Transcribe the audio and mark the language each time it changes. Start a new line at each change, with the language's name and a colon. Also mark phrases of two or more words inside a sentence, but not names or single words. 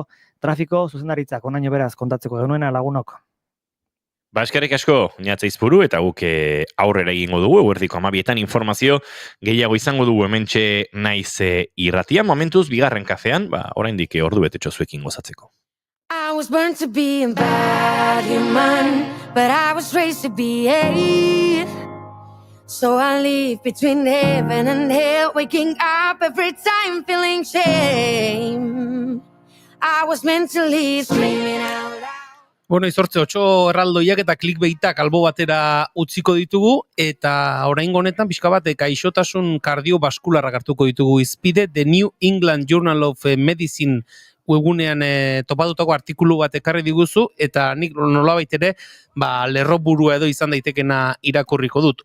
Basque: Trafiko zuzendaritzak, onaino beraz kontatzeko genuena lagunok. Eskerrik asko, Natzaiz-Puru, eta guk aurrera egingo dugu, eguerdiko 12etan informazio gehiago izango dugu hementxe naiz irratia. Momentuz, bigarren kafean, oraindik ordu betetxo zuekin gozatzeko.
English: I was born to be a bad human, but I was raised to be a. So I live between heaven and hell, waking up every time feeling shame. I was mentally screaming out loud.
Basque: Bueno, izortze 8 erraldoiak eta clickbaitak albo batera utziko ditugu, eta oraingo honetan pixka bat gaixotasun kardiobaskularrak hartuko ditugu izpide. The New England Journal of Medicine webgunean topatutako artikulu bat ekarri diguzu, eta nik nolabait ere lerroburua edo izan daitekena irakurriko dut.